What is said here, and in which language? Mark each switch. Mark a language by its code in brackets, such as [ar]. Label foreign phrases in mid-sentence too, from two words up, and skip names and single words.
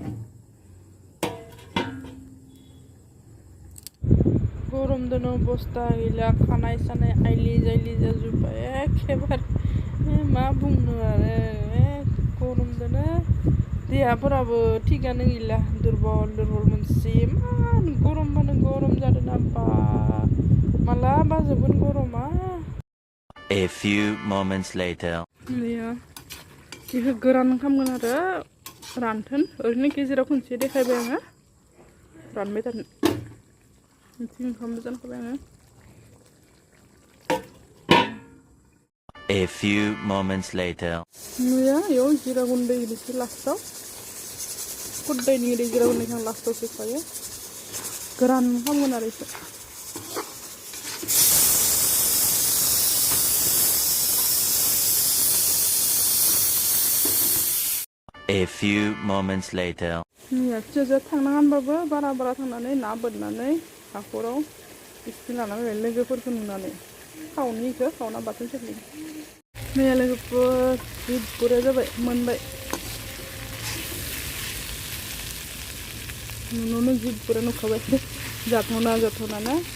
[brx] गरम दिन अबस्था गैला खानाय सानाय आइलि जाइलि जाजोब्बाय एखेबारे मा बुंनो आरो गरम दिन देहाफोराबो थिगानो गैला दुरबल मोनसे इमान गरमबानो गरम जादों ना बा मालाबा जोबगोन गरमा [en] A few moments later. [brx] बेखौ गोरान खालामगोन आरो रानथोन ओरैनो गेजेराव खनसे देखायबाय आङो रानबाय थागोन ओंखामबो जानखाबाय आङो [en] A few moments later. [brx] नुया इयाव जिरा गुन्दै होनोसै लास्टाव खुदायनि ओरै जिरा गुन्दैखौ आं लास्टाव होखायो गोरान खालामगोन आरो इखौ [en] A few moments later. [brx] फिसाजोआ थांनाङा होनबाबो बारा थांनानै ना बोननानै हाखराव बिस्थिं लाना फैबाय लोगोफोरखौ नुनानै खावना बाथोन सोरनि मैया लोगोफोर जि बुरजा जाबाय मोनबाय नुनो जिबफोरा नुखाबाय जाथावना जाथावना